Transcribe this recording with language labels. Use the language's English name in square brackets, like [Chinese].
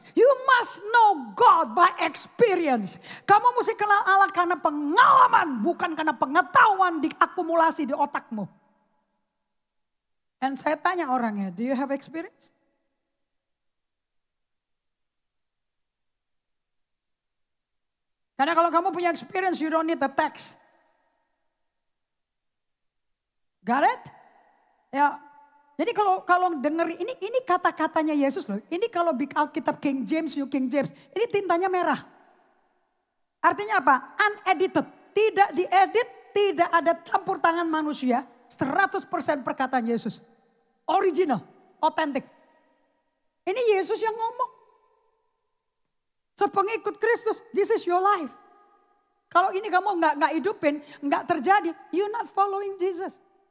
[English] You must know God by experience. [Indonesian] Kamu mesti kenal Allah karena pengalaman. Bukan karena pengetahuan diakumulasi di otakmu. Dan saya tanya orangnya, [English] do you have experience? [Indonesian] Karena kalau kamu punya experience, [English] you don't need the text. Got it? [Indonesian] Ya. Jadi kalau denger ini kata-katanya Yesus loh. Ini kalau di Alkitab King James, New King James, ini tintanya merah. Artinya apa? Unedited, tidak diedit, tidak ada campur tangan manusia. 100% perkataan Yesus. Original, authentic. Ini Yesus yang ngomong. [English] So [Indonesian] pengikut Kristus, [English] this is your life. [Indonesian] Kalau ini kamu nggak hidupin, nggak terjadi, [English] you're not following Jesus.